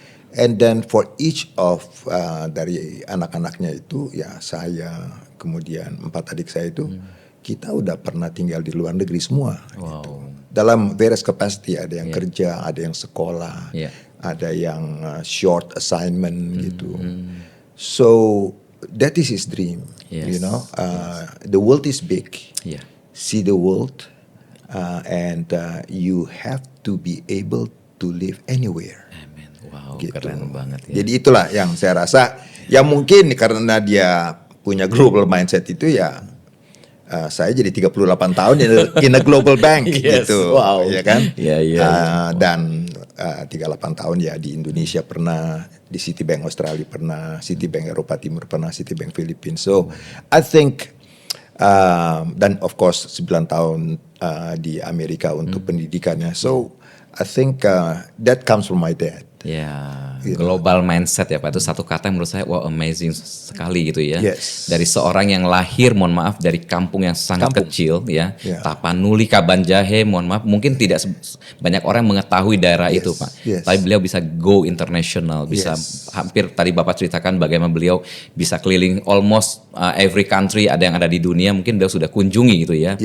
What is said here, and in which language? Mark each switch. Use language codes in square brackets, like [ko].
[en] And then for each of [id] dari anak-anaknya itu, ya saya, kemudian 4 adik saya itu, kita udah pernah tinggal di luar negeri semua. Gitu. Dalam various capacity, ada yang kerja, ada yang sekolah, ada yang short assignment gitu. [en] So that is his dream. You know, the world is big. See the world, and you have to be able to live anywhere. Amen. Wow, [id] Gitu. keren banget ya. Jadi itulah yang saya rasa, ya mungkin karena dia punya global mindset itu ya. Saya jadi 38 tahun [en] in a global bank [id] gitu, ya kan? Dan 38 tahun ya di Indonesia pernah, di Citibank Australia pernah, Citibank Eropa Timur pernah, Citibank Filipina. [en] So I think [id] dan of course 9 tahun di Amerika untuk pendidikannya. [en] So I think that comes from my dad. [id] Ya, global mindset ya Pak, itu satu kata yang menurut saya wow amazing sekali gitu ya. Dari seorang yang lahir, mohon maaf, dari kampung yang sangat kecil ya, Tapanuli, Kabanjahe, mohon maaf, mungkin tidak banyak orang mengetahui daerah itu Pak. Tapi beliau bisa go international, bisa hampir tadi Bapak ceritakan bagaimana beliau bisa keliling [en] almost every country [id] ada yang ada di dunia, mungkin beliau sudah kunjungi gitu ya.